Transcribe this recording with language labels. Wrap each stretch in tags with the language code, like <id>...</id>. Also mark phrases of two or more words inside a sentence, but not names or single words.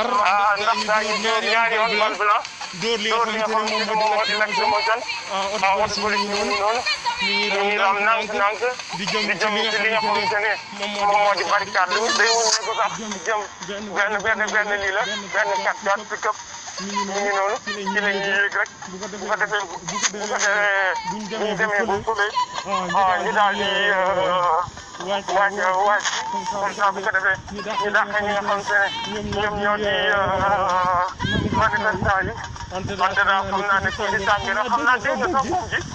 <wo>ndax daañu ñaari yoon bal blanc dóor li nga xamante ne moom moo di nag sama jan oto police bi noonu ñu ngi am nànk di jëm ci li nga xamante ne moom moo di barricade bi day wuñ ne ko sax jëm benn lii la benn 4x4 pick-up ñu ngi noonu ci la ñuy yéeg rek bu ko defee bu ñu demee ba fële ñu daal di wàcc</wo> <fr>comme ça</fr> <wo>bu ko defee ñu dàq ñi nga xamante ne ñoom ñoo di manifestant yi wante daal xam naa ne kii di tàngi na xam naa dégg nga sax moom ji.</wo>